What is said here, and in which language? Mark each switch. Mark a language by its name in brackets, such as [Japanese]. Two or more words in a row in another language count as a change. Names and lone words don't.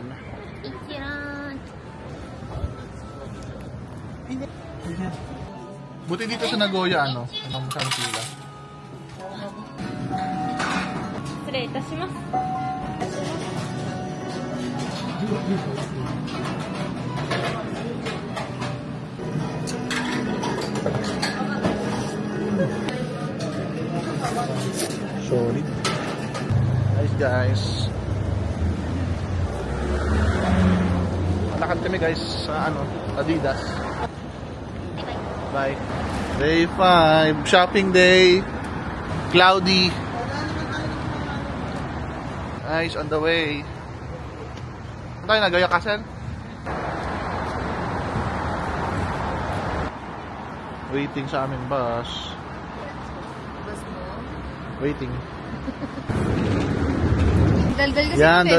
[Filipino] Ikiran. Buti dito sa Nagoya, anong masang pila. [Japanese] 失礼いたします。 [English] Sorry. Nice guys. [Filipino] Malakad kami guys sa Adidas. [English] Bye. Day 5, shopping day. Cloudy. Nice, on the way. [Filipino] Ano tayo, Nagoya Castle? Waiting sa aming bus. Bus mo? Waiting. Daldal kasi Yan, yung